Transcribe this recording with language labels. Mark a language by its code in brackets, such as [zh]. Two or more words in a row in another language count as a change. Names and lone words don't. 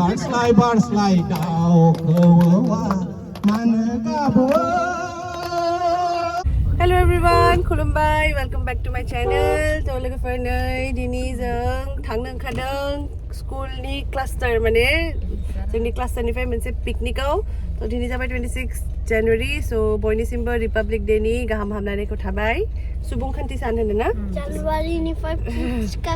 [brx] बारस्लाय दाउखौवा मानो गाबो [en] Hello everyone, खुलुमबाय, welcome back to my channel. [brx] So लोगोफोर नै दिनै जों थांनो ओंखारदों स्कुलनि क्लास्टार माने जोंनि क्लास्टारनिफ्राय मोनसे पिकनिकआव. तो दिनै जाबाय 26 January, so बयनिसिमबो रिपाब्लिक डे नि गाहाम हामलायनायखौ थाबाय. सुबुंखान्थि सान होनो ना? January-निफ्राय पुचका